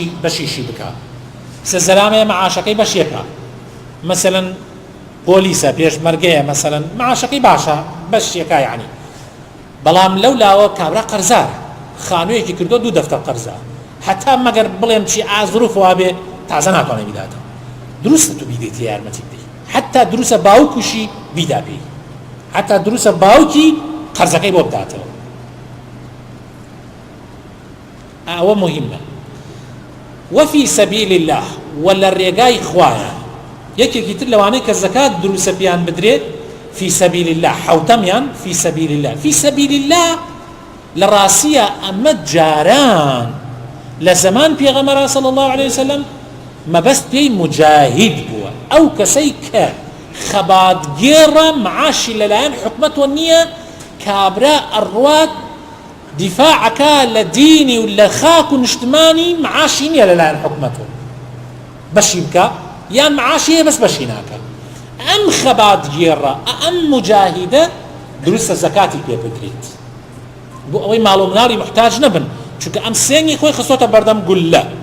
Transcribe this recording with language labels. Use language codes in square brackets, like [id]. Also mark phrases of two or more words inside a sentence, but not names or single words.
[ckb] بەشیشی بکە، سەرزەلامەیە معاشەکەی بەشێکە، مەسەلەن پۆلیسە پێشمەرگەیە، مەسەلەن معاشەکەی باشە بەشێکە، یعنی بەڵام لەو لاوە کابرا قەرزارە، خانوویەکی کردو 2 دەفتەر قەرزە، حتا مەگەر بڵێم چی ئازروف وابێ تازە ناتوانێ بیداتەوە، دروستە تو بیدەیتە یارمەتی بدەی، حتا دروستە باوکوشی بیدا پێی، حتا دروستە باوکی قەرزەکەی بۆ بداتەوە، ئەوە مهمە. [ar] وفي سبيل الله، [ckb] ولا ڕێگای خوایە، یەکێکی تر لەوانەی کە زەکات دروستە پیان بدرێت [ar] في سبيل الله، [ckb] حوتەمیان [ar] في سبيل الله. في سبيل الله [ckb] لە ڕاستیە ئەمە جاران لە زەمان پێغەمبەر [ar] صلی الله عليه وسلم [ckb] مەبەست پێی مجاهید بووە، ئەو کەسەی کە خەباتگێڕە معاشی لەلایەن حکومەتەوە نییە، کابرا ئەڕوات دیفاعەکە لە دینی و لە خاک و نیشتمانی معاشی نییە لەلایەن حکومەتەوە بەشی بکە، یان معاشی هەیە بەس بەشی ناکە، ئەم خەباتگێڕە ئەم مجاهیدە دروستە زەکاتی پێ بدرێت بۆ ئەوەی ماڵ و مناڵی محتاج نەبن، چونکە ئەم سێنگی خۆی خستۆتە بەردەم گولە.